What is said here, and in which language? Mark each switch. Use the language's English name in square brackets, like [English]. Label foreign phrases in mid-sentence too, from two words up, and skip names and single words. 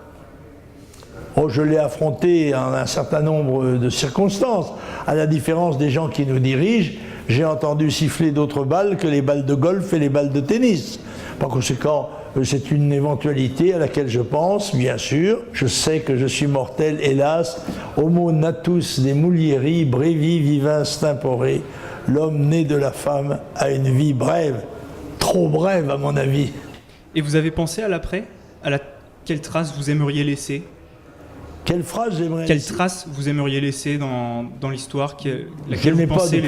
[French] Oh, je l'ai affronté en un certain nombre de circonstances. À la différence des gens qui nous dirigent, j'ai entendu siffler d'autres balles que les balles de golf et les balles de tennis. Par conséquent, c'est une éventualité à laquelle je pense, bien sûr. Je sais que je suis mortel, hélas. [Latin] Homo natus de mulieris brevi vivens tempore. [French] L'homme né de la femme a une vie brève. Trop brève, à mon avis. Et vous avez pensé à l'après? Quelle trace vous aimeriez laisser? Quelle phrase j'aimerais Quelle laisser? trace vous aimeriez laisser dans l'histoire Je laquelle n'ai vous pas pensez